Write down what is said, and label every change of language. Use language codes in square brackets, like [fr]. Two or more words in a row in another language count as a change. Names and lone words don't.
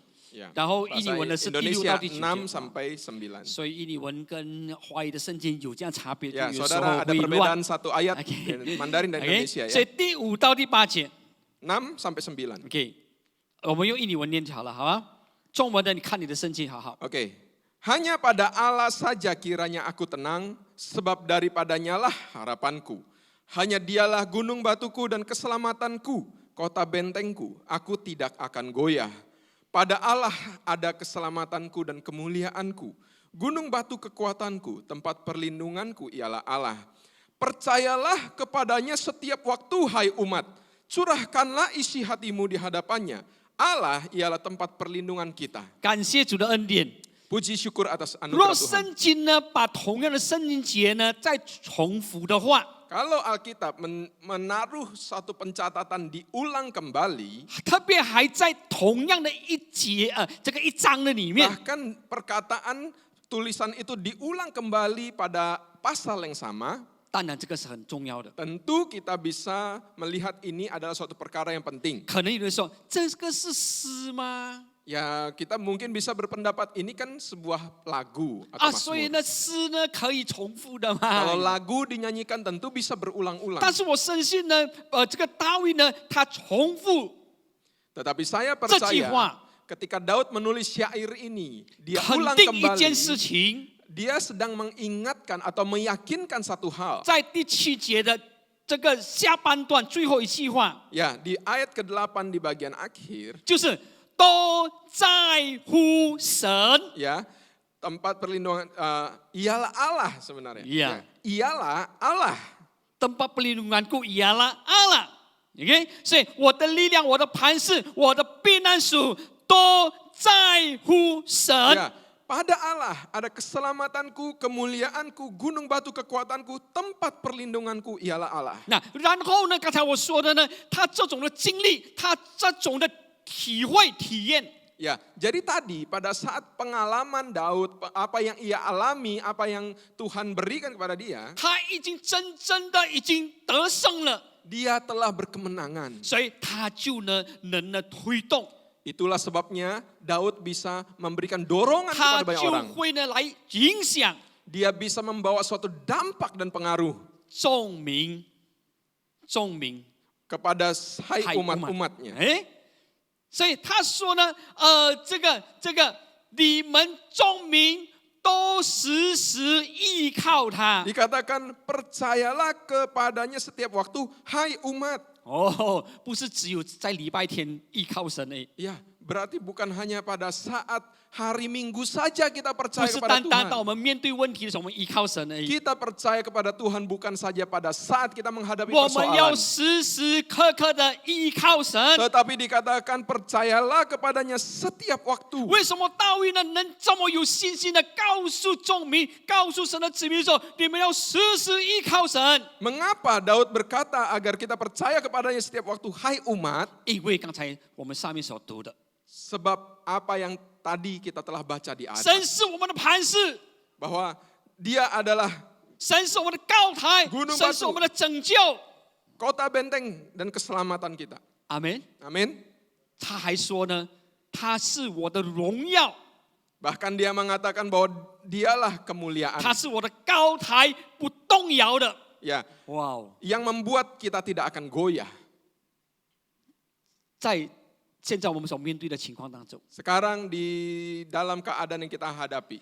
[id] Ya. [zh] 然后印尼文的是第6 [id] Indonesia [zh] 到第9 6 节， [id] sampai 9. [zh] 所以印尼文跟华语的圣经有这样差别，就 [id] Ya, [zh] 有时 [id] saudara [zh] 候 [id] ada [zh] 会 [id] perbedaan [zh] 乱。 [id] satu ayat Oke. Mandarin dan [zh] OK， [id] Indonesia [zh] 所以 [id] ya. [zh] 第5到第8节 [id] 6 sampai 9. [zh] ，OK， 我们用印尼文念就好了，好吗？中文的你看你的圣经，好好。 [id] Oke. Hanya pada Allah saja kiranya aku tenang, sebab daripadanya lah harapanku. Hanya dialah gunung batuku dan keselamatanku, kota bentengku, aku tidak akan goyah. Pada Allah ada keselamatanku dan kemuliaanku. Gunung batu kekuatanku, tempat perlindunganku ialah Allah. Percayalah kepadanya setiap waktu, hai umat. Curahkanlah isi hatimu di hadapannya. Allah ialah tempat perlindungan kita. [zh] 感谢主的恩典。 [id] Puji syukur atas [zh] 若 [id] anugerah Tuhan. [zh] 圣经呢，把同样的圣经节呢再重复的话， [id] Kalau Alkitab menaruh satu pencatatan diulang kembali, [zh] 特别还在同样的一节这个一章的里面， [id] bahkan perkataan tulisan itu diulang kembali pada pasal yang sama, [zh] 当然这个是很重要的。 [id] tentu kita bisa melihat ini adalah suatu perkara yang penting. [zh] 可能有人说，这个是诗吗？ [id] Ya, kita mungkin bisa berpendapat ini kan sebuah lagu atau [zh] 所以 [id] mazmur. [zh] 呢，诗呢可以重复的 [id] Kalau [zh] 嘛。 [id] lagu dinyanyikan tentu bisa berulang-ulang. [zh] 但是我深信呢，这个大卫呢，他重复 [id] Tetapi saya [zh] 这句 [id] percaya [zh] 话， [id] ketika Daud menulis syair ini, dia [zh] 肯 [id] ulang [zh] 定一件 [id] kembali. [zh] 事情， [id] Dia sedang mengingatkan atau meyakinkan satu hal. [zh] 在第7节的这个下半段最后一句话， [id] Ya, di ayat ke-8 di bagian akhir, [zh] 就是都在乎神。 [id] ya, tempat perlindungan ialah Allah sebenarnya. Iya. Ya, ialah Allah. tempat perlindunganku ialah Allah。 [zh] OK， 所以我的力量、我的磐石、我的避难所都在乎神。 [id] Ya, pada Allah ada keselamatanku, kemuliaanku, gunung batu kekuatanku, tempat perlindunganku ialah Allah. [zh] 那然后呢，刚才我说的呢，他这种的经历，他这种的体会、体验。 [id] Ya, jadi tadi pada saat pengalaman Daud, apa yang ia alami, apa yang Tuhan berikan kepada dia, [zh] 他已经真正的已经得胜了， [id] dia telah berkemenangan. [zh] 所以他就能推动， [id] Itulah sebabnya Daud bisa memberikan dorongan [zh] 他 [id] kepada banyak [zh] 就 [id] orang. [zh] 会呢来影响 [id] Dia bisa membawa suatu dampak dan pengaruh [zh] 众民 [id] kepada hai [zh] 还 [id] umat-umatnya. [zh] 哎，所以他说呢，这个你们众民都时时依靠他。 [id] Dikatakan percayalah kepadanya setiap waktu, hai umat. [zh] 哦，不是只有在礼拜天依靠神而已。 [id] Ya, berarti bukan hanya pada saat hari Minggu saja kita [zh] 不 [id] percaya [zh] 是 [id] kepada [zh] 单单到我 [id] Tuhan. [zh] 们面对问题的时候，我们依靠神而已。 [id] Kita percaya kepada Tuhan bukan saja pada saat kita menghadapi [zh] 我们要 [id] persoalan. [zh] 时时刻刻的依靠神。 [id] Tetapi dikatakan percayalah kepadanya setiap waktu. [zh] 为什么大卫呢能这么有信心的告诉众民、告诉神的子民说：“你们要时时依靠神。 [id] Mengapa Daud berkata agar kita percaya kepadanya setiap waktu, hai umat? ” [zh] 因为刚才我们上面所读的， [id] Sebab apa yang tadi kita telah baca di [zh] 神 [id] atas. [zh] 是我们的磐石， [id] Bahwa dia adalah [zh] 神是我们的高台， [id] Gunung [zh] 神是我们的拯救。 [id] kota benteng dan keselamatan kita. [zh] 阿门。 [id] Amin. [zh] 他还说呢，他是我的荣耀， [id] Bahkan dia mengatakan bahwa dialah kemuliaan. [zh] 他是我的高台，不动摇的。 [id] Ya, [zh] 哇哦！ [id] yang membuat kita tidak akan goyah. [zh] 在现在我们所面对的情况当中， [id] Sekarang di dalam keadaan yang kita hadapi,